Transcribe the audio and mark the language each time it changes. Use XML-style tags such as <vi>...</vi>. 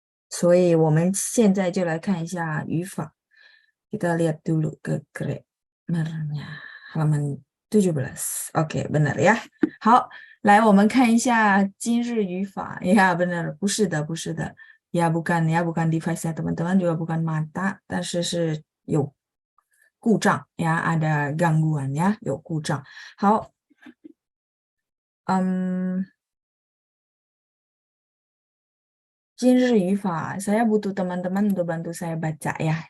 <zh>所以我们现在就来看一下语法.</zh> <id>Kita lihat dulu ke grammarnya. Halaman 17. Oke, benar ya.</id> <zh>好，来我们看一下今日语法.</zh> <id>Ya, benar.</id> <zh>不是的，不是的.</zh> <id>Ya, bukan ya, bukan device-nya teman-teman, juga bukan mata,</id> <zh>但是是有故障</zh> <id>ya, ada gangguan ya,</id> <zh>有故障. 好，今日语法,</zh> <id>saya butuh teman-teman untuk bantu saya baca ya.</id>